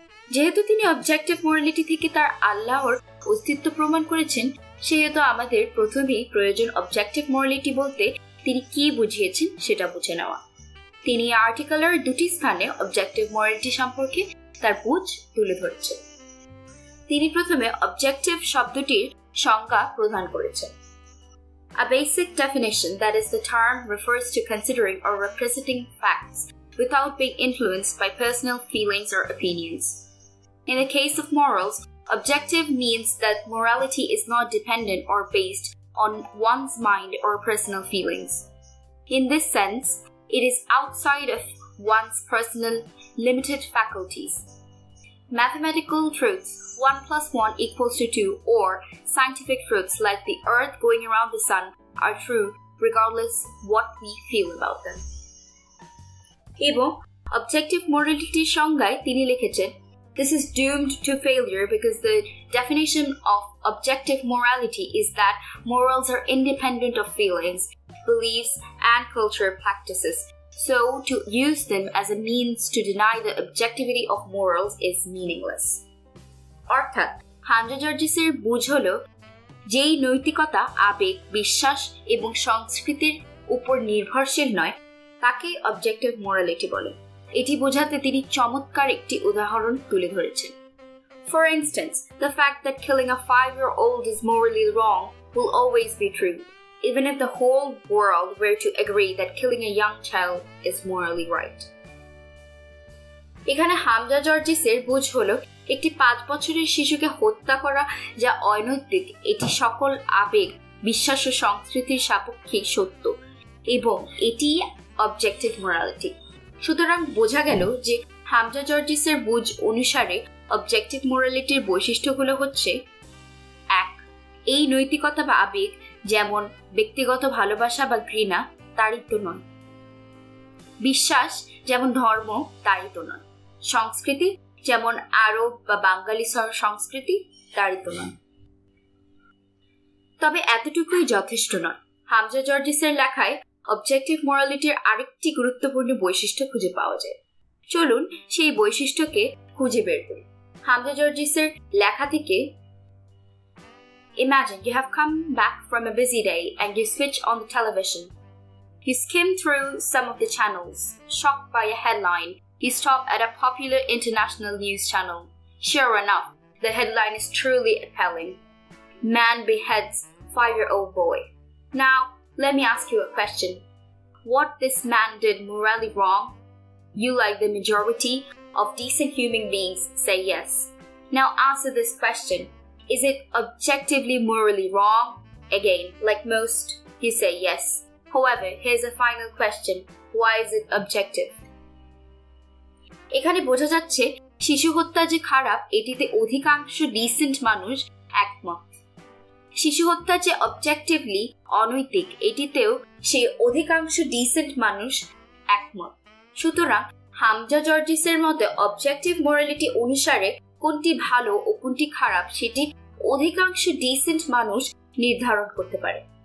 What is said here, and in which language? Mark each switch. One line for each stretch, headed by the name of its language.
Bangla: যেহেতু তিনি objective morality থেকে তার আল্লাহর অস্তিত্ব প্রমাণ করেছেন, সেহেতু আমাদের প্রথমেই প্রয়োজন অবজেক্টিভ মোরালিটি বলতে তিনি কি বুঝিয়েছেন সেটা বুঝে নেওয়া। তিনি আর্টিকেলের দুটি স্থানে অবজেক্টিভ মোরালিটি সম্পর্কে তার বুঝ তুলে ধরেছেন। তিনি প্রথমে অবজেক্টিভ শব্দটির সংজ্ঞা প্রদান করেছেন।
English: A basic definition, that is, the term refers to considering or representing facts without being influenced by personal feelings or opinions. In the case of morals, objective means that morality is not dependent or based on one's mind or personal feelings. In this sense, it is outside of one's personal limited faculties. Mathematical truths, 1 plus 1 equals to 2, or scientific truths like the earth going around the sun are true regardless what we feel about them.
Bangla: এবং objective morality সংজ্ঞায় তিনি লিখেছেন,
English: this is doomed to failure because the definition of objective morality is that morals are independent of feelings, beliefs, and cultural practices. So, to use them as a means to deny the objectivity of morals is meaningless.
Bangla: অর্থাৎ হামজা জর্জিসের বুঝ হলো যেই নৈতিকতা আবেগ, বিশ্বাস এবং সংস্কৃতির উপর নির্ভরশীল নয় তাকে অবজেক্টিভ মোরালিটি বলে। এটি বোঝাতে তিনি চমৎকার একটি উদাহরণ তুলে ধরেছেন।
English: For instance, the fact that killing a 5-year-old is morally wrong will always be true, even if the whole world were to agree that killing a young child is morally right.
Bangla: এখানে হামজা জর্জিসের বুঝ হলো একটি 5 বছরের শিশুকে হত্যা করা যা অনৈতিক, এটি সকল আবেগ, বিশ্বাস ও সংস্কৃতির সাপেক্ষে সত্য এবং এটি অবজেক্টিভ মোরালিটি। সুতরাং বোঝা গেল যে হামজা জর্জিসের বুঝ অনুসারে অবজেক্টিভ মোরালিটির বৈশিষ্ট্যগুলো হচ্ছে: 1. এই নৈতিকতা বা আবেগ যেমন ব্যক্তিগত ভালোবাসা বা ঘৃণা তারই তো নয়। বিশ্বাস যেমন ধর্ম তারই তো নয়। সংস্কৃতি যেমন আরব বা বাঙালি সংস্কৃতি তারই তো নয়। তবে এতটুকুই যথেষ্ট নয়। হামজা জর্জিসের লেখায় অবজেক্টিভ মোরালিটির আরেকটি গুরুত্বপূর্ণ বৈশিষ্ট্য খুঁজে পাওয়া যায়। চলুন সেই বৈশিষ্ট্যকে খুঁজে বের করি। হামজা জর্জিসের লেখা থেকে
English: Imagine you have come back from a busy day and you switch on the television. You skim through some of the channels. Shocked by a headline, you stop at a popular international news channel. Sure enough, the headline is truly appalling. Man beheads 5-year-old boy. Now, let me ask you a question. What this man did morally wrong? You, like the majority of decent human beings, say yes. Now answer this question. Is it objectively morally wrong? Again, like most You say yes. However, here's a final question. Why is it objective?
Bangla: এখানে বোঝা যাচ্ছে শিশু হত্যা যে খারাপ এটিতে অধিকাংশ dissent মানুষ একমত। শিশু হত্যা যে অবজেক্টিভলি অনৈতিক এটিতেও সেই অধিকাংশ ডিসেন্ট মানুষ একমত। সুতরাং হামজা জর্জিসের মতে অবজেক্টিভ মোরালিটি অনুসারে কোনটি ভালো ও কোনটি খারাপ সেটি অধিকাংশ ডিসেন্ট মানুষ নির্ধারণ করতে পারে।